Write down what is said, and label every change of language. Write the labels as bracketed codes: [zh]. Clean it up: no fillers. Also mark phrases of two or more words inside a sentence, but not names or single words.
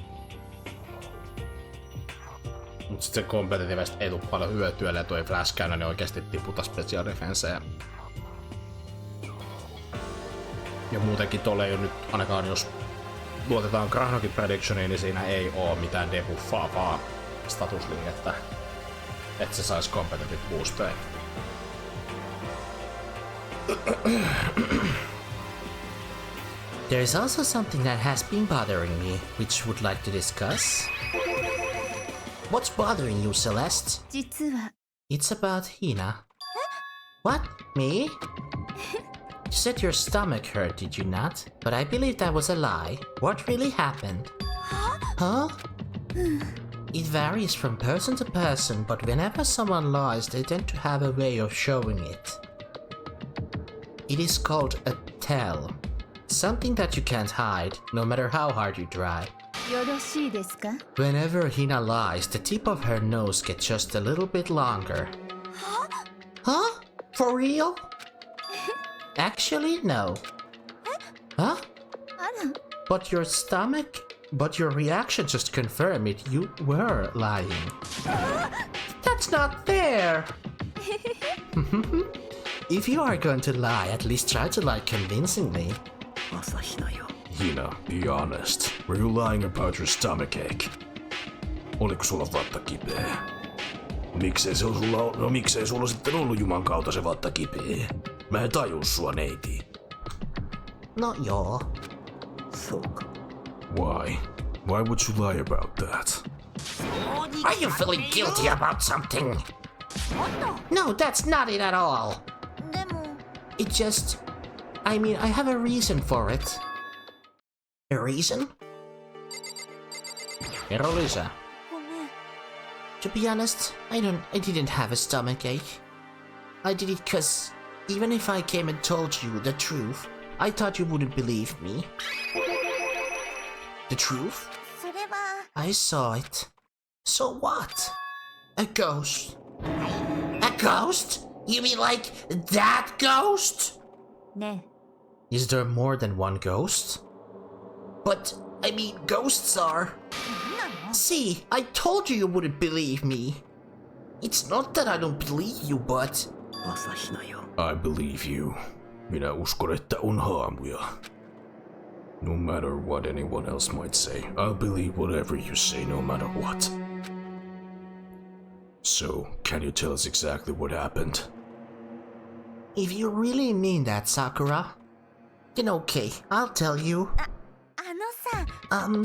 [fi] Mut sit se competitivesti ei tuu paljon hyötyä, ja toi Flash Cannon oikeesti tiputa [en] special defenseä. [fi] Ja muutenkin tolle ei oo nyt, ainakaan jos luotetaan Krahnokin predictioniin, niin siinä ei oo mitään debuffaavaa statusliikettä, että se sais [en] competitive boosteja. There is also something that has been bothering me, which would like to discuss. What's bothering you, Celeste? [ja] 実は [en] It's about Hina. What? Me? You said your stomach hurt, did you not? But I believe that was a lie. What really happened? Huh? It varies from person to person, but whenever someone lies, they tend to have a way of showing it. It is called a tell. Something that you can't hide, no matter how hard you try. [ja] よろしいですか [en] Whenever Hina lies, the tip of her nose gets just a little bit longer. Huh? For real? Actually, no. Huh? [ja] あら [en] But your reaction just confirmed it. You were lying. That's not fair! If you are going to lie, at least try to lie convincingly. Hina, be honest. Were you lying about your stomachache? [fi] Oliko sulla vatta kipeä? Miksei sulla sitten ollut juman kautta se vatta kipeä? Mä en tajuu sua, neiti. No joo. [en] Why? Why would you lie about that? Are you feeling guilty about something? No, that's not it at all. [ja] でも [en] It just... I mean, I have a reason for it. A reason? [fi] Kerro lisää. [ja] ごめん [en] To be honest, I didn't have a stomachache. I did it cause even if I came and told you the truth, I thought you wouldn't believe me. The truth? [ja] それは [en] I saw it. So what? A ghost. A ghost? You mean like that ghost? [ja] ね [en] Is there more than one ghost? But, I mean, ghosts are... See, I told you you wouldn't believe me. It's not that I don't believe you, but... I believe you. [fi] Minä uskon, että on haamuja. [en] No matter what anyone else might say, I'll believe whatever you say no matter what. So, can you tell us exactly what happened? If you really mean that, Sakura, then okay, I'll tell you. [ja] あのさ